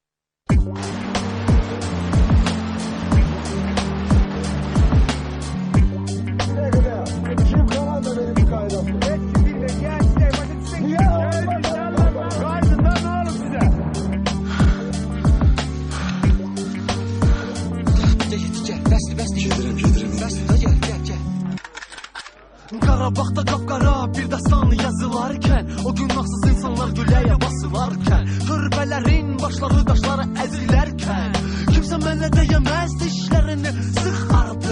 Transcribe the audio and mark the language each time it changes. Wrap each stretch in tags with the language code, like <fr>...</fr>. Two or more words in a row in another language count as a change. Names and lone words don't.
<tr>Kim kalan da benim hikayem? Niye olmaz? Karşından ne olur size? Gel,</tr> <az>bəsdir. Gedirəm. Bəsdir, gel. Qarabağda qapqara bir dastan yazılarkən, o günahsız insanlar güləyə basılarkən, qürbələrin başları daşları əzilərkən, kimsə mənə deyəməz dişlərini sıx artıq.</az>